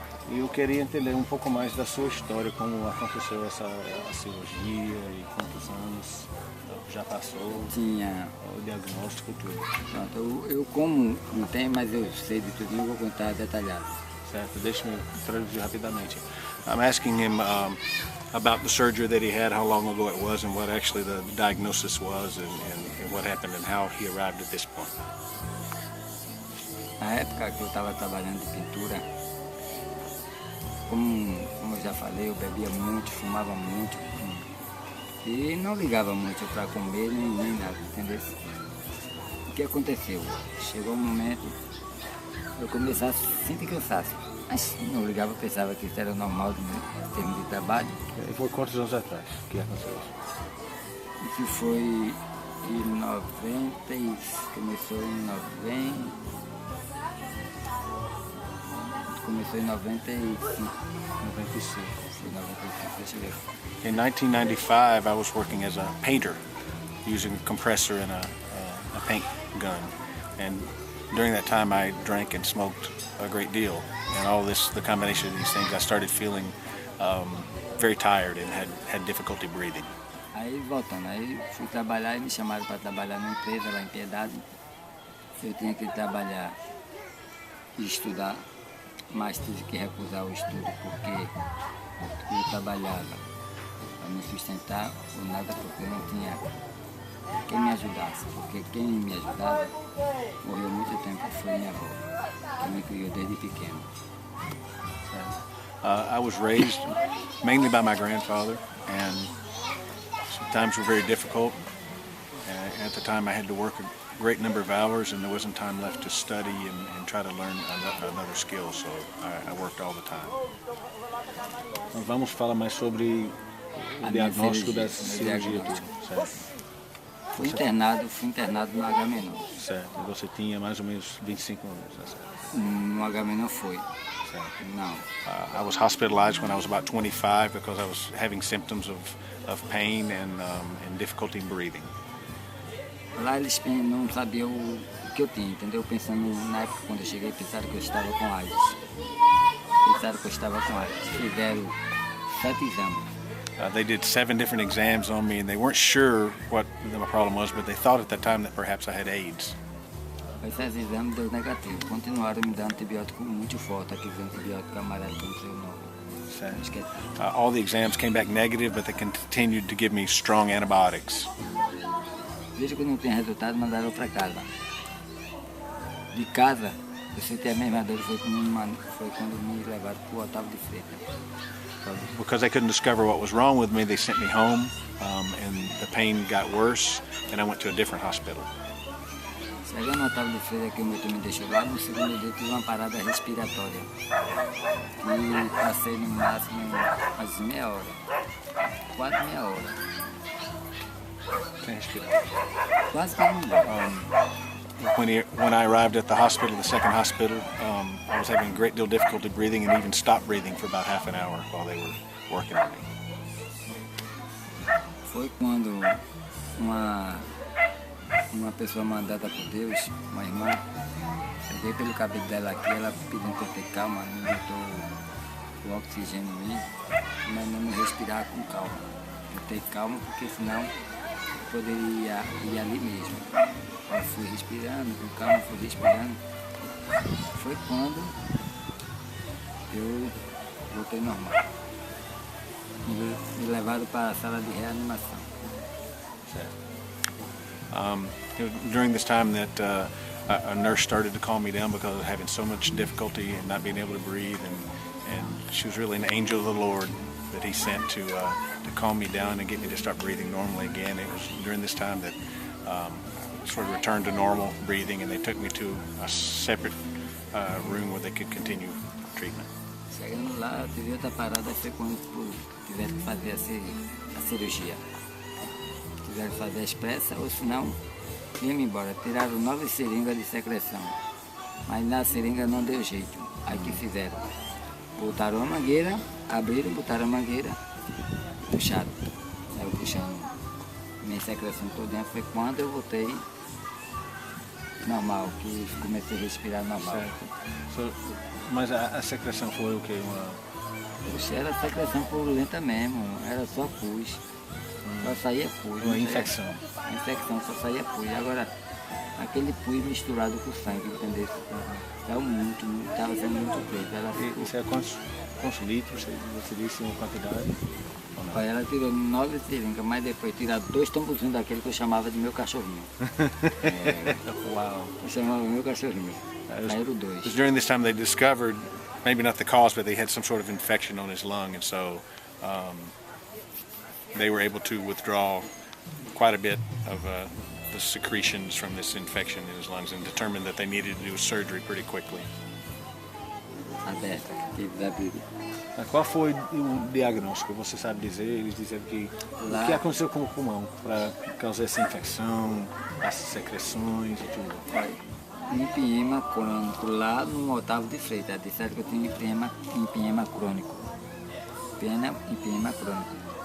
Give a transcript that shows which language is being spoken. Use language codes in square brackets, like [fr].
[pt] E eu queria entender um pouco mais da sua história, como aconteceu essa cirurgia e quantos anos já passou, Tinha. o diagnóstico, tudo. Pronto, eu como não tem, mas eu sei de tudo, eu vou contar detalhado. Certo, deixe-me traduzir rapidamente. [en] I'm asking him about the surgery that he had, how long ago it was, and what actually the diagnosis was, and what happened, and how he arrived at this point. [pt] Na época que eu estava trabalhando de pintura, como eu já falei, eu bebia muito, fumava muito e não ligava muito para comer nem nada, entendeu? O que aconteceu? Chegou um momento eu comecei a sentir cansaço, mas não ligava, pensava que isso era normal em termos de trabalho. E foi quantos anos atrás que aconteceu isso? Isso foi em 90, começou em 90. Começou em 95. 95. Foi em 95, deixa eu ver. [en] In 1995, I was working as a painter, using a compressor and a paint gun. And during that time, I drank and smoked a great deal. And all this, the combination of these things, I started feeling very tired and had difficulty breathing. [pt] Aí voltando, aí fui trabalhar e me chamaram para trabalhar numa empresa lá em Piedade. Eu tinha que trabalhar e estudar, mas tive que recusar o estudo porque eu trabalhava para me sustentar ou nada, porque eu não tinha quem me ajudasse, porque quem me ajudava morreu muito tempo, foi minha avó, que me criou desde pequeno. [en] I was raised mainly by my grandfather, and times were very difficult. At the time, I had to work a great number of hours, and there wasn't time left to study and try to learn another skill, so I worked all the time. [pt] Vamos falar mais sobre o diagnóstico da cirurgia. Certo. Fui internado no H-. Certo. Você tinha mais ou menos 25 anos, né? No H- foi. Certo. Não. [en] I was hospitalized when I was about 25 because I was having symptoms of pain and difficulty in breathing. [pt] Lá eles não sabiam o que eu tinha, entendeu? Pensando na época quando eu cheguei, pensaram que eu estava com AIDS. Fizeram 7 exames. [en] They did 7 different exams on me, and they weren't sure what my problem was, but they thought at the time that perhaps I had AIDS. [pt] Esses exames deu negativo. Continuaram me dando antibiótico muito forte, aqueles antibióticos amarelos, que não sei o nome. [en] All the exams came back negative, but they continued to give me strong antibiotics. [pt] Veja que não tem resultado, mandaram para casa. De casa, eu senti a mesma dor, foi quando me levaram para o Otávio de Freitas. [en] Because they couldn't discover what was wrong with me, they sent me home, and the pain got worse, and I went to a different hospital. [pt] Chegando no Otávio de Freitas, que o meu me deixou lá, no segundo dia tive uma parada respiratória. E passei no máximo quase meia hora. Quase meia hora. Quase que [en] When I arrived at the hospital, the second hospital, I was having a great deal of difficulty breathing and even stopped breathing for about half an hour while they were working on me. [pt] Foi quando uma pessoa mandada por Deus, uma irmã, peguei pelo cabelo dela aqui, ela pedindo para eu ter calma, me botou o oxigênio em mim, mas não me respirar com calma. Eu ter calma porque senão eu poderia ir ali mesmo. Eu fui respirando, com calma, fui respirando. Foi quando eu voltei normal. Me levaram para a sala de reanimação. [en] During this time that a nurse started to calm me down because I was having so much difficulty and not being able to breathe, and she was really an angel of the Lord that he sent to calm me down and get me to start breathing normally again. It was during this time that sort of returned to normal breathing, and they took me to a separate room where they could continue treatment. [pt] Chegando lá, teve outra parada, foi quando tiveram que fazer a cirurgia. quiseram fazer a expressa, ou senão, ia-me embora. Tiraram 9 seringas de secreção, mas na seringa não deu jeito. Aí que fizeram? Botaram a mangueira, abriram, botaram a mangueira, puxaram. Estavam puxando minha secreção toda. Foi quando eu voltei normal, que comecei a respirar normal. Mas a secreção foi o quê? Puxa, era secreção purulenta mesmo, era só pus. Só saía pus. Uma infecção. A infecção, só saía pus. Agora, aquele pus misturado com sangue, entendeu? Estava sendo muito preto. Isso é quantos litros? Você disse uma quantidade? Aí ela tirou 9 seringas, mas depois tiraram 2 tamborzinhos daquele que eu chamava de meu cachorrinho. [en] Wow. [pt] Eu chamava meu cachorrinho. Caíram 2. [en] During this time they discovered, maybe not the cause, but they had some sort of infection on his lung, and so they were able to withdraw quite a bit of the secretions from this infection in his lungs and determined that they needed to do surgery pretty quickly. [pt] Aberta, que teve da Bíblia. Qual foi o diagnóstico? Você sabe dizer? Eles disseram que o que aconteceu com o pulmão para causar essa infecção, as secreções e tudo? Empiema crônico lá no Otávio de Freitas. Disseram que eu tinha empiema crônico. Empiema crônico.